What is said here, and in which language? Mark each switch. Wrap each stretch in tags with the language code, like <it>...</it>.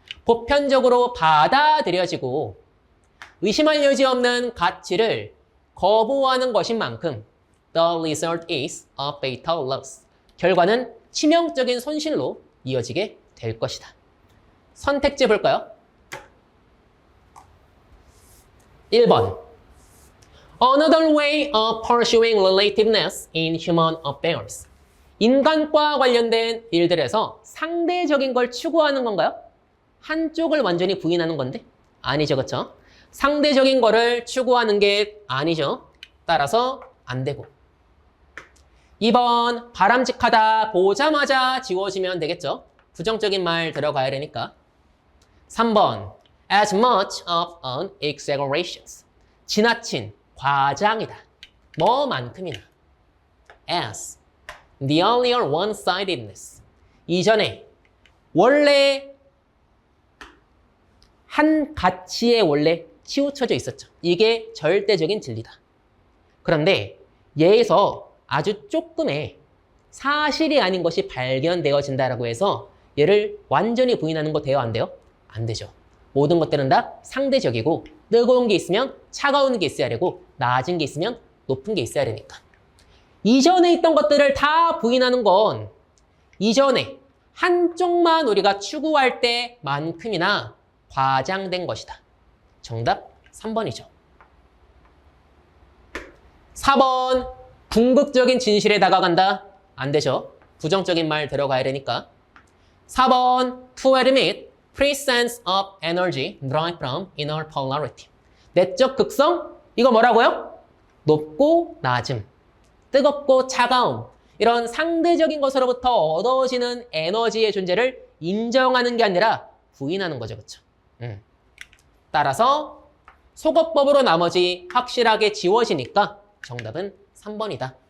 <ko>보편적으로 받아들여지고 의심할 여지 없는 가치를 거부하는 것인 만큼</ko> <en>the result is a fatal loss.</en> <ko>결과는 치명적인 손실로 이어지게 될 것이다. 선택지 볼까요?</ko> <en>1번 Another way of pursuing relativeness in human affairs.</en> <ko>인간과 관련된 일들에서 상대적인 걸 추구하는 건가요? 한쪽을 완전히 부인하는 건데? 아니죠, 그렇죠? 상대적인 거를 추구하는 게 아니죠. 따라서 안 되고. 2번 바람직하다 보자마자 지워지면 되겠죠. 부정적인 말 들어가야 되니까.</ko> <en>3번 as much of an exaggeration.</en> <ko>지나친 과장이다. 뭐만큼이나.</ko> <en>as the earlier one-sidedness.</en> <ko>이전에 원래 한 가치에 원래 치우쳐져 있었죠. 이게 절대적인 진리다. 그런데 얘에서 아주 조금의 사실이 아닌 것이 발견되어진다라고 해서 얘를 완전히 부인하는 거 돼요? 안 돼요? 안 되죠. 모든 것들은 다 상대적이고 뜨거운 게 있으면 차가운 게 있어야 되고 낮은 게 있으면 높은 게 있어야 되니까. 이전에 있던 것들을 다 부인하는 건 이전에 한쪽만 우리가 추구할 때만큼이나 과장된 것이다. 정답 3번이죠. 4번 궁극적인 진실에 다가간다. 안 되죠. 부정적인 말 들어가야 되니까.</ko> <en>4번 to admit presence of energy derived from inner polarity.</en> <ko>내적 극성? 이거 뭐라고요? 높고 낮음, 뜨겁고 차가움 이런 상대적인 것으로부터 얻어지는 에너지의 존재를 인정하는 게 아니라 부인하는 거죠. 그쵸? 따라서 소거법으로 나머지 확실하게 지워지니까 정답은 3번이다.</ko>